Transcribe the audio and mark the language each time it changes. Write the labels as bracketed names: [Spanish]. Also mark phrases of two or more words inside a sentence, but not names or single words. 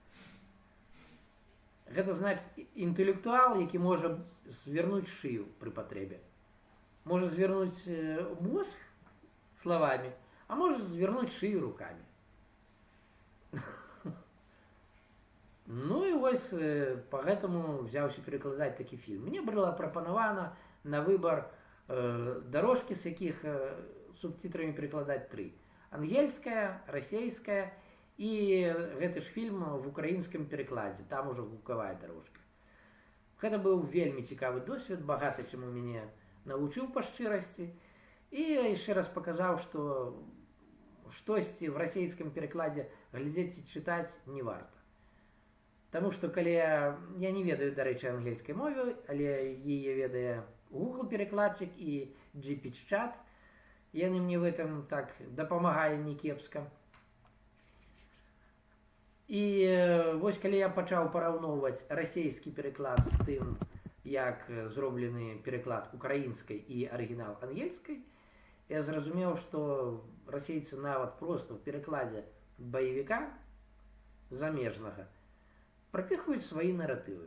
[Belarusian] Гэта значыць інтэлектуал, які можа звернуць шыю пры патрэбе. Можа звернуць мозг словами, а можа звернуць шыю руками. Ну [Russian] и вось поэтому [Belarusian] взяўся перекладаць такі фільм. Мне было прапанавана на выбор дорожки, [Russian] с якіх [Belarusian] субтитрамі перекладаць 3. Ангельская, расейская І гэты ж фільм в украінскім перакладзе, там ужо гукавая дарожка. Гэта быў вельмі цікавы досвед, багата чаму мяне навучыў па шчырасці. І яшчэ раз паказаў, што штосьці в расійскім перакладзе глядзець і чытаць не варта. Таму што калі я не ведаю, дарэчы, ангельскай мовы, але яе ведае Google перакладчык і GPT-чат, яны мне [Russian] в этом [Belarusian] так дапамагалі не кепска. І вось калі я пачаў параўноўваць расійскі пераклад з тым, як зроблены пераклад украінскай і арыгінал ангельскай, я зразумеў, што расейцы нават проста ў перакладзе баевіка замежнага прапіхваюць свае наратывы.